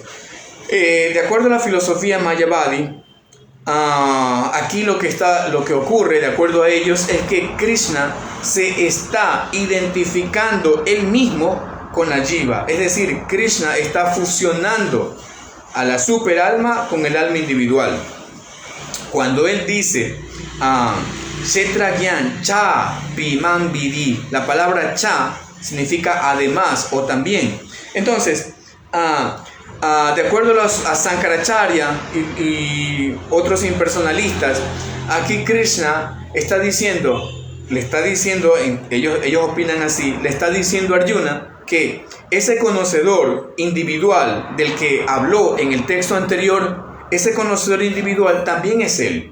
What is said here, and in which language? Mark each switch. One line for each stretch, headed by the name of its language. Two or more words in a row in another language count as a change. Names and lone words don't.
Spanish: De acuerdo a la filosofía Mayavadi, aquí lo que ocurre, de acuerdo a ellos, es que Krishna se está identificando él mismo con la Jiva. Es decir, Krishna está fusionando a la superalma con el alma individual. Cuando él dice
Sanskrit: क्षेत्रज्ञन् च बिमम् विदि,
Spanish: la palabra cha significa además o también. Entonces, de acuerdo a Sankaracharya y otros impersonalistas, aquí Krishna está diciendo, ellos opinan así, le está diciendo a Arjuna que ese conocedor individual del que habló en el texto anterior, ese conocedor individual también es él.